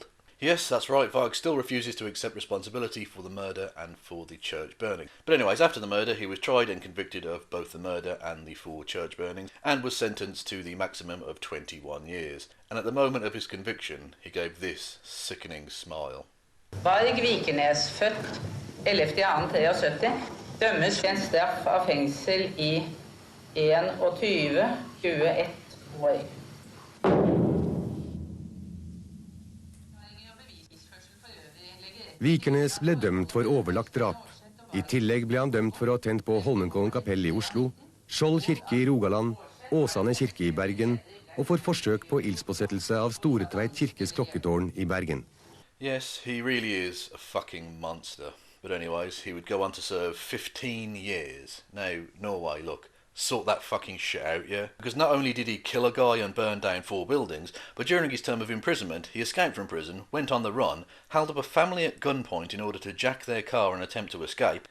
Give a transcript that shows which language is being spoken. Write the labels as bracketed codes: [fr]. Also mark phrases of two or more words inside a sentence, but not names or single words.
[en] Yes, that's right, Varg still refuses to accept responsibility for the murder and for the church burning. But anyways, after the murder, he was tried and convicted of both the murder and the 4 church burnings, and was sentenced to the maximum of 21 years. And at the moment of his conviction, he gave this sickening smile. [no] Varg Vikernes, født 11.2.73, dømmes til en straff av fengsel I 21 år. Vikernes ble dømt for overlagt drap. I tillegg ble han dømt for å ha tent på Holmenkollen kapell I Oslo, Skjold kirke I Rogaland, Åsane kirke I Bergen, og for forsøk på ildspåsettelse av Storetveit kirkes klokketårn I Bergen. [en] Yes, he really is a fucking monster. But anyways, he would go on to serve 15 years. Now, Norway, look, sort that fucking shit out, yeah? Because not only did he kill a guy and burn down 4 buildings, but during his term of imprisonment, he escaped from prison, went on the run, held up a family at gunpoint in order to jack their car and attempt to escape.